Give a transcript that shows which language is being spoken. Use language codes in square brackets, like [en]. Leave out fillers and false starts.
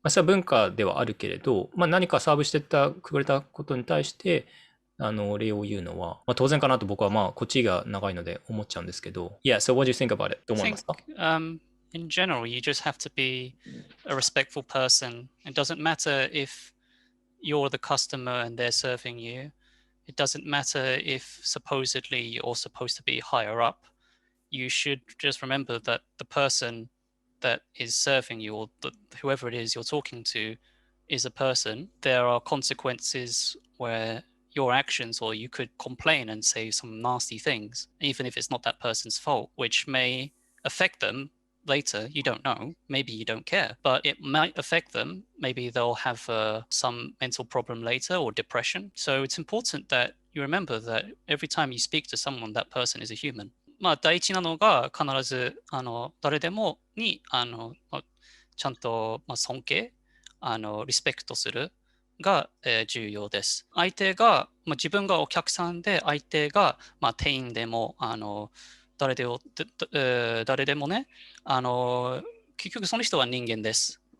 [ja] それは文化ではあるけれど、何かサーブしてくれたことに対して、礼を言うのは、当然かなと僕はこっちが長いので思っちゃうんですけど。 [en] Yeah, so what do you think about it? [ja] どう思いますか？ [en] In general, you just have to be a respectful person. It doesn't matter if you're the customer and they're serving you. It doesn't matter if supposedly you're supposed to be higher up. You should just remember that the person that is serving you or whoever it is you're talking to is a person. There are consequences where your actions, or you could complain and say some nasty things, even if it's not that person's fault, which may affect them later. You don't know. Maybe you don't care, but it might affect them. Maybe they'll have some mental problem later or depression. So it's important that you remember that every time you speak to someone, that person is a human. [ja] 第一なのが必ず誰でもにちゃんと尊敬リスペクトするが、重要です。相手が、自分がお客さんで相手が、店員でも誰でもね結局その人は人間です。